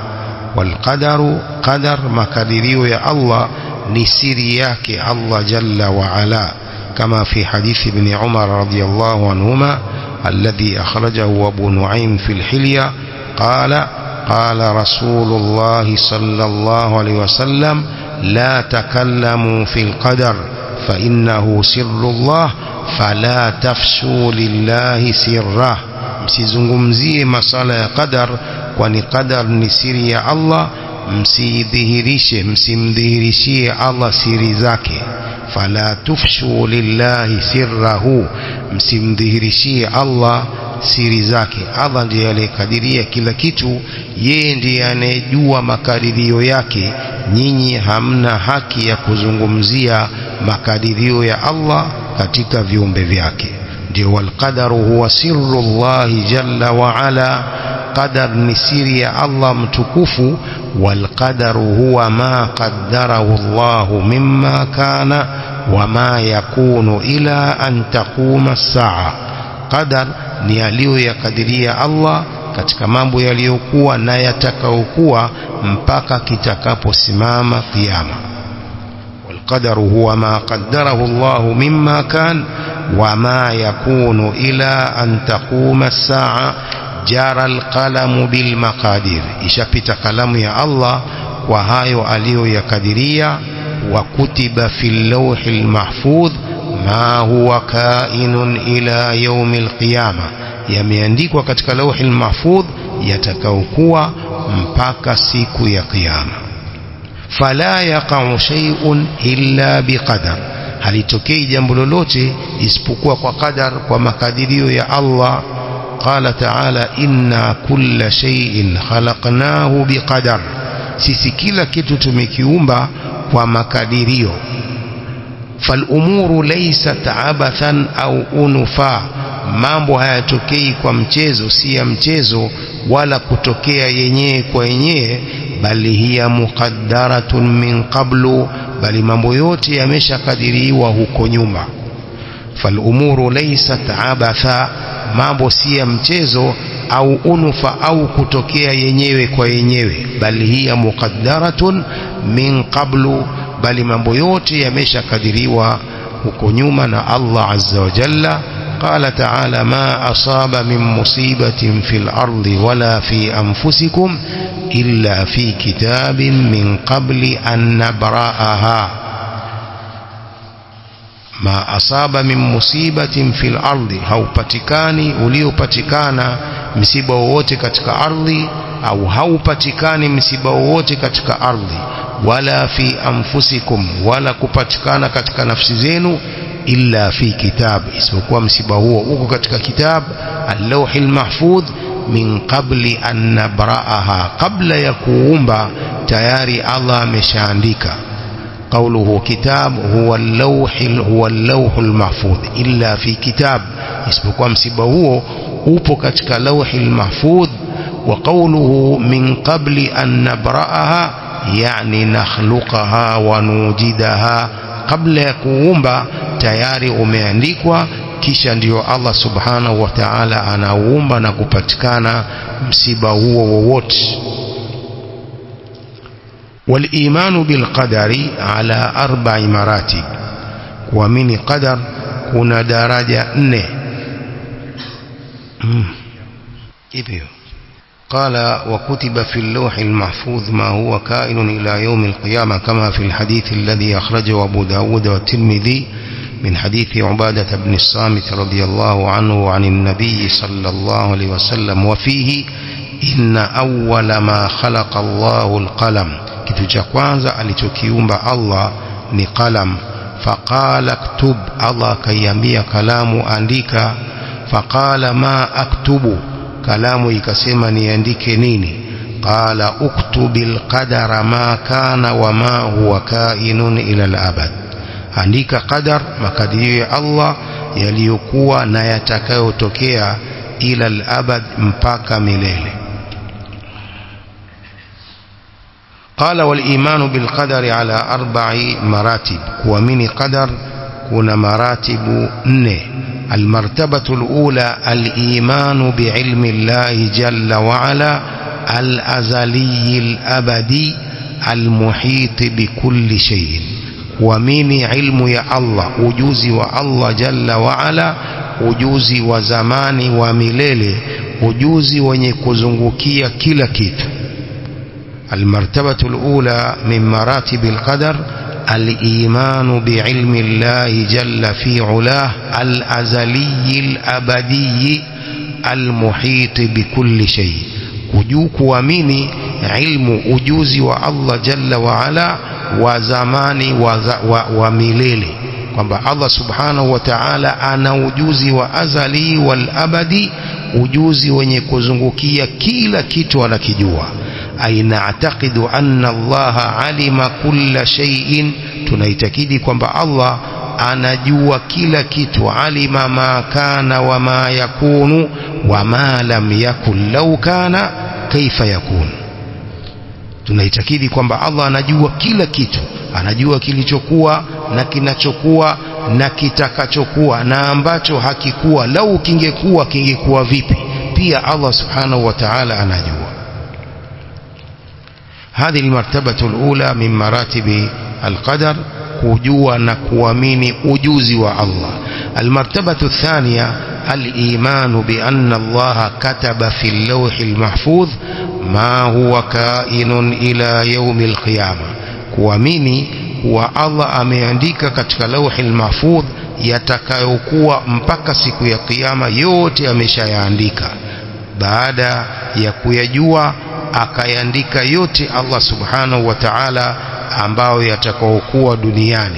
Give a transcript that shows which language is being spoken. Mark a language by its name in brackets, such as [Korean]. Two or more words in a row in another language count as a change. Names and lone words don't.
[Arabic] والقدر قدر مكدريو يا الله نسيرياك الله جل وعلا، كما في حديث ابن عمر رضي الله عنهما الذي أخرجه أبو نعيم في الحلية قال رسول الله صلى الله عليه وسلم لا تكلموا في القدر فإنه سر الله فلا تفشوا لله سره. [Swahili] msizungumzie masala ya qadar, kwani qadar ni siri ya Allah, msimdhihirishie Allah siri zake. [Arabic] فلا تفشوا لله سره, [Swahili] msimdhihirishie Allah siri zake. Allah ndiye aliyekadiria kila kitu, yeye ndiye anayejua makadirio yake. Nyinyi hamna haki ya kuzungumzia makadirio ya Allah katika viumbe vyake. ndio [Arabic] والقدر هو سر الله جل وعلا, [Swahili] qadar ni siri ya Allah mtukufu. [Arabic] والقدر هو ما قدره الله مما كان وما يكون إلى أن تقوم الساعة. [Swahili] qadar ni aliyoyakadiria Allah katika mambo yaliyokuwa na yatakayokuwa mpaka kitakaposimama kiyama. [Arabic] والقدر هو ما قدره الله مما كان وما يكون إلى أن تقوم الساعة. جرى القلم بالمقادير، [Swahili] ishapita kalamu ya Allah kwa hayo aliyoyakadiria. [Arabic] وكتب في اللوح المحفوظ ما هو كائن إلى يوم القيامة، [Swahili] yameandikwa katika lauhi mahfudh yatakayokuwa mpaka siku ya kiyama. [Arabic] فلا يقع شيء إلا بقدر, [Swahili] halitokei jambo lolote isipokuwa kwa qadar, kwa makadirio ya Allah. [Arabic] قال تعالى إنا كل شيء خلقناه بقدر, [Swahili] sisi kila kitu tumekiumba kwa makadirio. [Arabic] فالأمور ليست عبثا أو أنفا، [Swahili] mambo hayatokei kwa mchezo, si ya mchezo wala kutokea yenyewe kwa yenyewe, bali [Arabic] هي مقدرة من قبل, [Swahili] bali mambo yote yameshakadiriwa huko nyuma. [Arabic] فالأمور ليست عبثا، [Swahili] mambo si ya mchezo, au unfa, au kutokea yenyewe kwa yenyewe, bali [Arabic] هي مقدرة من قبل, [Swahili] bali mambo yote yameshakadiriwa huko nyuma na Allah [Arabic] عز وجل. قال تعالى ما أصاب من مصيبة في الأرض ولا في أنفسكم إلا في كتاب من قبل أن نبرأها. ما أصاب من مصيبة في الأرض، [Swahili] haupatikani uliopatikana msiba wowote katika ardhi, au haupatikani msiba wowote katika ardhi, [Arabic] ولا في أنفسكم, [Swahili] wala kupatikana katika nafsi zenu, [Arabic] إلا في كتاب, [Swahili] isipokuwa msiba huo uko katika [Arabic] كتاب اللوح المحفوظ, من قبل أن نبرأها, [Swahili] kabla ya kuumba tayari Allah ameshaandika. [Arabic] قوله كتاب هو اللوح المحفوظ إلا في كتاب، [Swahili] isipokuwa msiba huo upo katika lauhil mahfudh. [Arabic] وقوله من قبل أن نبرأها يعني نخلقها ونوجدها، [Swahili] قبل ya kuumba tayari umeandikwa, kisha ndio Allah [Arabic] سبحانه وتعالى [Swahili] anaumba na kupatikana msiba huo wowote. [Arabic] والإيمان بالقدر على 4 مراتب، [Swahili] kuamini qadar kuna daraja 4. [Arabic] hivyo قال وكتب في اللوح المحفوظ ما هو كائن إلى يوم القيامة، كما في الحديث الذي أخرجه أبو داود والترمذي من حديث عبادة بن الصامت رضي الله عنه عن النبي صلى الله عليه وسلم وفيه إن أول ما خلق الله القلم، [Swahili] kitu cha kwanza alichokiumba Allah ni qalam. [Arabic] فقال اكتب, [Swahili] Allah kaiambia kalamu andika. [Arabic] فقال ما أكتب, [Swahili] kalamu ikasema niandike nini? [Arabic] قال اكتب القدر ما كان وما هو كائن إلى الأبد, [Swahili] andika qadar, makadirio ya Allah yaliyokuwa na yatakayotokea, [Arabic] إلى الأبد, [Swahili] mpaka milele. [Arabic] قال والإيمان بالقدر على 4 مراتب، [Swahili] kuamini qadar kuna maratibu 4. [Arabic] المرتبة الأولى الإيمان بعلم الله جل وعلا الأزلي الأبدي المحيط بكل شيء، [Swahili] kuamini ilmu ya Allah, ujuzi wa Allah [Arabic] جل وعلا [Swahili] ujuzi wa zamani wa milele, ujuzi wenye kuzungukia kila kitu. [Arabic] المرتبة الأولى من مراتب القدر الإيمان بعلم الله جل في علاه الأزلي الأبدي المحيط بكل شيء. [Swahili] kuamini ilmu ujuzi wa Allah [Arabic] جل وعلا [Swahili] wa zamani wa milele, kwamba Allah [Arabic] سبحانه وتعالى [Swahili] ana ujuzi wa [Arabic] أزلي والأبدي, [Swahili] ujuzi wenye kuzungukia kila kitu anakijua. [Arabic] ونعتقد أن الله علم كل شيء, [Swahili] tunaitakidi kwamba Allah anajua kila kitu. [Arabic] علم ما كان وما يكون وما لم يكن لو كان كيف يكون. [Swahili] Tunaitakidi kwamba Allah anajua kila kitu, anajua kilichokuwa na kinachokuwa na kitakachokuwa na ambacho hakikuwa, lau kingekuwa vipi, pia Allah [Arabic] سبحانه وتعالى [Swahili] anajua. [Arabic] هذه المرتبة الأولى من مراتب القدر، [Swahili] kujua na kuamini ujuzi wa Allah. [Arabic] المرتبة الثانية الإيمان بأن الله كتب في اللوح المحفوظ ما هو كائن إلى يوم القيامة. [Swahili] kuamini wa Allah ameandika katika lauhi al-mahfudh yatakayokuwa mpaka siku ya kiyama, yote ameshayaandika. Baada ya kuyajua akayaandika yote Allah [Arabic] سبحانه وتعالى [Swahili] ambao yatakayokuwa duniani.